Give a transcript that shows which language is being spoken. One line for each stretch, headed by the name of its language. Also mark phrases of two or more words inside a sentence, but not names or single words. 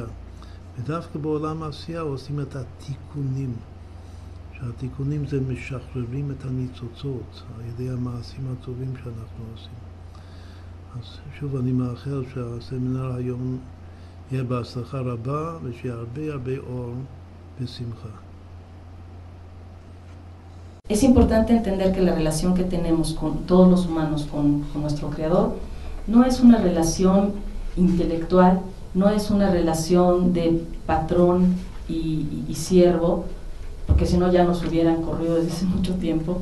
Hebrew: ודווקא בעולם העשייה עושים את התיקונים, שהתיקונים זה משחררים את הניצוצות על ידי המעשים הטובים שאנחנו עושים. אז שוב אני מאחל שהסמינר היום יהיה בהצלחה רבה ושיהיה הרבה אור ושמחה.
Spanish: Es importante entender que la relación que tenemos con todos los humanos, con nuestro Creador, no es una relación intelectual, no es una relación de patrón y siervo, porque si no ya nos hubieran corrido desde hace mucho tiempo.